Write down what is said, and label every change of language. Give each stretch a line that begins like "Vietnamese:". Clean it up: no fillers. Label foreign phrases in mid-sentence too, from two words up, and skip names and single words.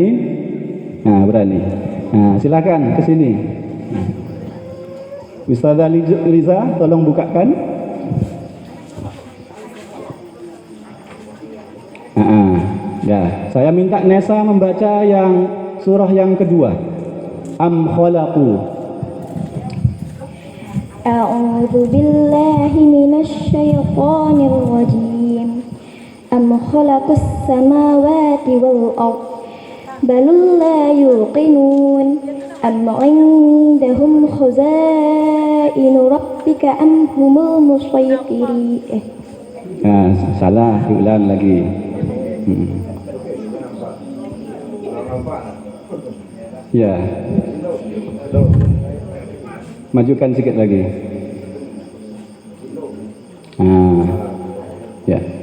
Indonesian: Nah, berani. Nah, silakan ke sini. Ustazah Liza, tolong bukakan. Ya, saya minta Nesa membaca yang surah yang kedua.
Arabic: أم خلقوا. أعوذ بالله من الشيطان الرجيم. أم خلقوا السماوات والأرض بل لا يوقنون أم عندهم خزائن ربك أم هم المسيطرون.
Indonesian: Nah, salah, diulang lagi. Ya. Majukan sedikit lagi. Ya.